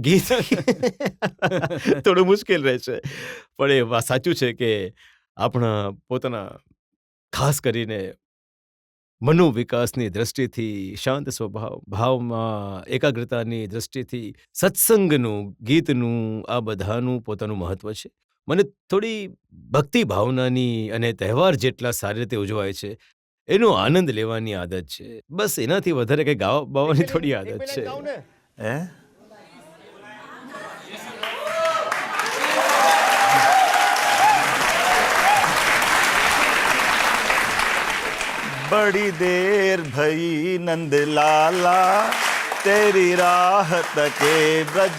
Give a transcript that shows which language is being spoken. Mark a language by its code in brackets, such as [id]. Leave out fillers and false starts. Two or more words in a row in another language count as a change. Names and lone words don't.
[gu] ગીત થોડું મુશ્કેલ રહેશે, પણ એ વાત સાચું છે કે આપણા પોતાના ખાસ કરીને મનોવિકાસની દ્રષ્ટિથી, શાંત સ્વભાવ, ભાવમાં એકાગ્રતાની દ્રષ્ટિથી, સત્સંગનું, ગીતનું, આ બધાનું પોતાનું મહત્વ છે. મને થોડી ભક્તિ ભાવનાની અને તહેવાર જેટલા સારી રીતે ઉજવાય છે એનો આનંદ લેવાની આદત છે. બસ એનાથી વધારે કંઈ ગાવાની થોડી આદત છે. [hi] है बड़ी देर भई नंद लाला तेरी राह तके ब्रज